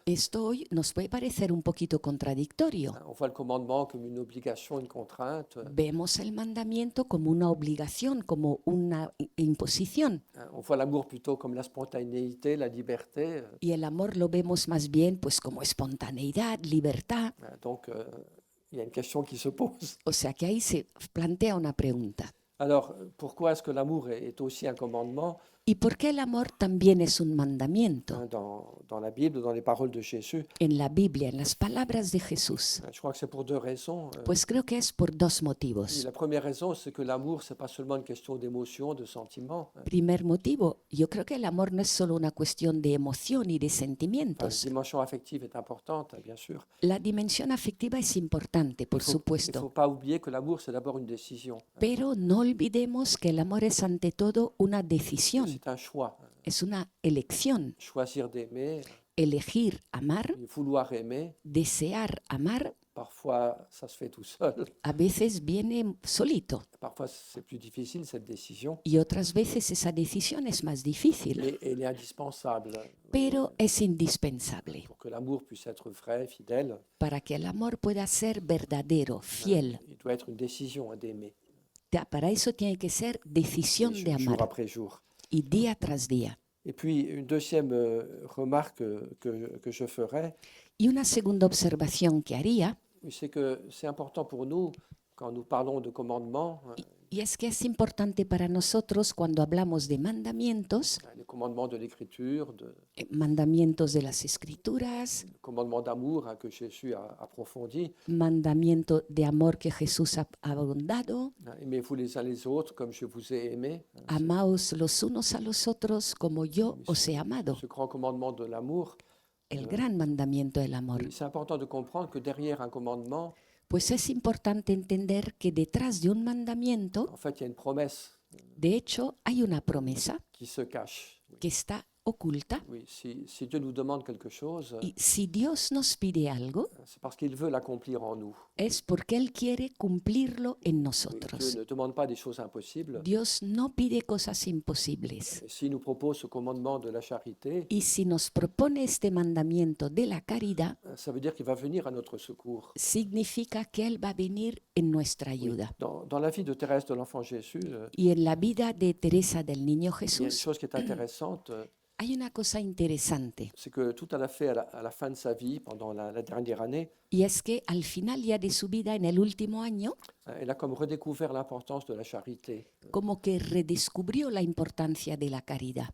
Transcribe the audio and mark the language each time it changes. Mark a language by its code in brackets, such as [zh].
[es] Esto hoy nos puede parecer un poquito contradictorio. [fr] On voit le commandement comme une obligation, une contrainte. [es] Vemos el mandamiento como una obligación, como una imposición, [fr] On voit l'amour plutôt comme la spontanéité, la liberté. [es] y el amor lo vemos más bien pues como espontaneidad, libertad. [fr] Donc, il y a une question qui se pose. [es] O sea que ahí se plantea una pregunta. [fr] Alors, pourquoi est-ce que l'amour est aussi un commandement? [es] ¿Y por qué el amor también es un mandamiento? [fr] Dans la Bible, dans les paroles de Jésus, [es] En la Biblia, en las palabras de Jesús. [fr] je crois que c'est pour deux raisons. [es] Pues creo que es por dos [fr] Et [es] motivos. [fr] la première raison, c'est que l'amour, c'est pas seulement une question d'émotion, de sentiment. [es] Primer motivo, yo creo que el amor no es solo una cuestión de emoción y de [fr] La [es] sentimientos. [fr] dimension affective est importante, bien sûr. [es] La dimensión afectiva es importante, por [fr] Il ne [es] supuesto, [fr] faut pas oublier que l'amour, c'est d'abord une décision. [es] pero no olvidemos que el amor es ante todo una decisión, [fr] C'est un choix. [es] es una elección. [fr] Choisir d'aimer, [es] Elegir amar, [fr] vouloir aimer, [es] desear amar, [fr] parfois ça se fait tout seul. [es] a veces viene solito [fr] Parfois c'est plus difficile cette décision, [es] y otras veces esa decisión es más difícil, [fr] mais elle est indispensable [es] pero es indispensable [fr] pour que l'amour puisse être vrai, fidèle. [es] para que el amor pueda ser verdadero, fiel. [fr] Il doit être une décision d'aimer, [es] Para eso tiene que ser decisión de [fr] jour [es] amar [fr] après jour. [es] y día tras día. [fr] Et puis une deuxième remarque que je ferai, [es] Y una segunda observación que haría, [fr] c'est que c'est important pour nous, quand nous parlons de commandements, [es] y es que es importante para nosotros cuando hablamos de mandamientos, [fr] les commandements de l'Écriture, [es] mandamientos de las Escrituras, [fr] le commandement d'amour que Jésus a approfondi. [es] mandamiento de amor que Jesús ha abundado, [fr] Aimez-vous les uns les autres comme je vous ai aimé. [es] amaos los unos a los otros como yo os he amado, [fr] Ce grand commandement de l'amour. [es] el gran mandamiento del amor. [fr] C'est important de comprendre que derrière un commandement, [es] Pues es importante entender que detrás de un mandamiento, [fr] en fait, il y a une promesse [es] de hecho, hay una promesa [fr] qui se cache. [es] que está oculta. [fr] Oui, si Dieu nous demande quelque chose, [es] Y si Dios nos pide algo, [fr] c'est parce qu'il veut l'accomplir en nous. [es] es porque Él quiere cumplirlo en [fr] Oui, Dieu [es] nosotros. [fr] ne demande pas des choses impossibles. [es] Dios no pide cosas imposibles. [fr] Et s'il nous propose ce commandement de la charité, [es] Y si nos propone este mandamiento de la caridad, [fr] ça veut dire qu'il va venir à notre secours. [es] significa que Él va a venir en nuestra [fr] Oui. [es] ayuda. [fr] Dans la vie de Thérèse de l'Enfant Jésus, [es] Y en la vida de Teresa del Niño [fr] il y a une [es] Jesús [fr] chose qui est intéressante, [es] hay una cosa interesante, [fr] c'est que tout elle a fait à la fin de sa vie, pendant la dernière année, [es] y es que al final ya de su vida, en el último año, [fr] elle a comme redécouvert l'importance de la charité, [es] como que redescubrió la importancia de la caridad